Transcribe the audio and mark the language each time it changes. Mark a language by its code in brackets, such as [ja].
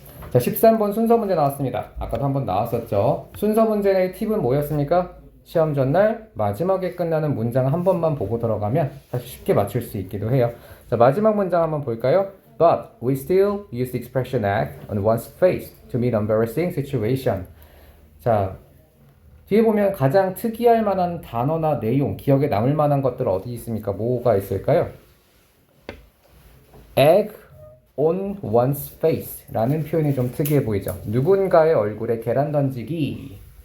[ko] 자, 13번 순서 문제 나왔습니다. 아까도 한번 나왔었죠. 순서 문제의 팁은 뭐였습니까? 시험 전날 마지막에 끝나는 문장 한 번만 보고 들어가면 사실 쉽게 맞출 수 있기도 해요. 자, 마지막 문장 한번 볼까요? [en] But we still use the expression act on one's face to meet embarrassing situation. [ko] 자, 뒤에 보면 가장 특이할 만한 단어나 내용, 기억에 남을 만한 것들 어디 있습니까? 뭐가 있을까요? egg on one's face 라는 표현이 좀 특이해 보이죠. 누군가의 얼굴에 계란 던지기.